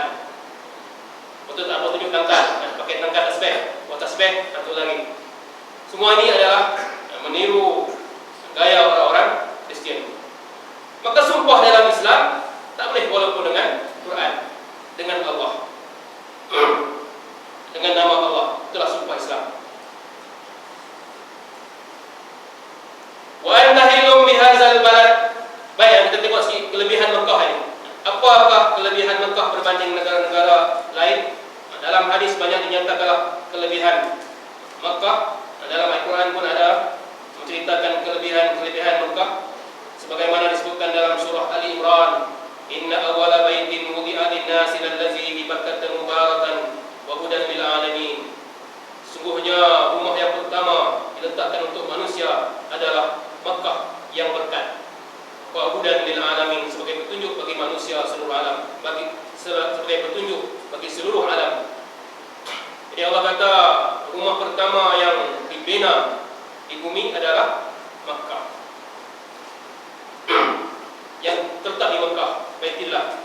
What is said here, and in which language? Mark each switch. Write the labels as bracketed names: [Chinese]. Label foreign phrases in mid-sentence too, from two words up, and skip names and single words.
[Malay] Betul tak mau tunjuk tangkal, pakai tangkal tasbih, buat tasbih, hantu lagi. Semua ini adalah meniru gaya orang-orang Kristian. Maka sumpah dalam Islam tak boleh walaupun dengan Quran, dengan Allah, dengan nama Allah. Itulah sumpah Islam. [Arabic] وأنت حل بهذا البلد. [Malay] Baik, kita tengok sikit kelebihan Mekah ini. Apakah kelebihan Mekah berbanding negara-negara lain? Dalam hadis banyak dinyatakan kelebihan Mekah. Dalam Al-Quran pun ada menceritakan kelebihan Mekah. Sebagaimana disebutkan dalam surah Ali Imran, [Arabic] إن أول بيت وضع للناس للذي ببكة مباركا وهدى للعالمين. [Malay] Sungguhnya rumah yang pertama diletakkan untuk manusia adalah Mekah yang berkat. [Arabic] وهدى للعالمين, [Malay] sebagai petunjuk bagi manusia seluruh alam, sebagai petunjuk bagi seluruh alam. Jadi Allah kata rumah pertama yang dibina di bumi adalah Mekah. Yang terletak di Mekah, Baitullah.